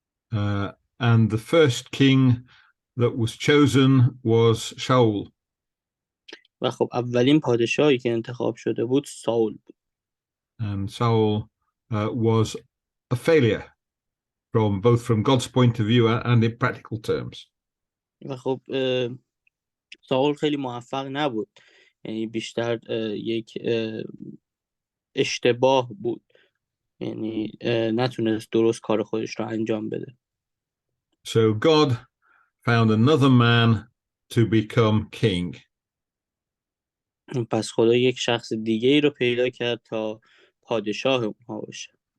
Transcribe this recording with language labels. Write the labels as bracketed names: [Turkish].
[English] And the first king that was chosen was Shaul. [Persian] و خب اولین پادشاهی که انتخاب شده بود ساول بود. [English] And Saul was a failure from God's point of view and in practical terms. [Persian] و خب ساول خیلی موفق نبود، یعنی بیشتر یک اشتباه بود، یعنی نتونست درست کار خودش رو انجام بده. [English] So God found another man to become king. [Persian] پس خدا یک شخص دیگه ای رو پیدا کرد تا پادشاه اونها باشه.